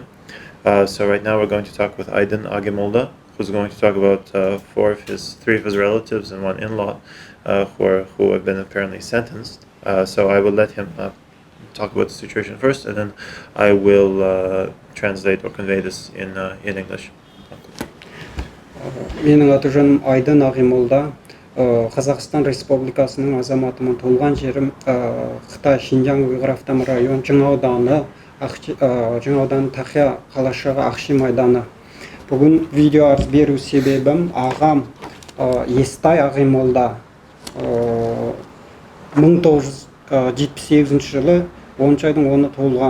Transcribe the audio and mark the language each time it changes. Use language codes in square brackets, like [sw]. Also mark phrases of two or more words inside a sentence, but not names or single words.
[en] So right now we're going to talk with Aydın Agimolda, who's going to talk about three of his relatives and one in-law who have been apparently sentenced. So I will let him talk about the situation first, and then I will translate or convey this in English. [kk] Менің аты жөнім Aydın Agimolda. Қазақстан Республикасының азаматымын. Туылған жерім Қытай Шинжаң Уйғыр автономды район Жаңа ауданы Тақия қалашығы Ақши майданы. Бүгін видео арыз беру себебім ағам Естай Агимолда 1978 жылы 10 айдың 10-ы туылған.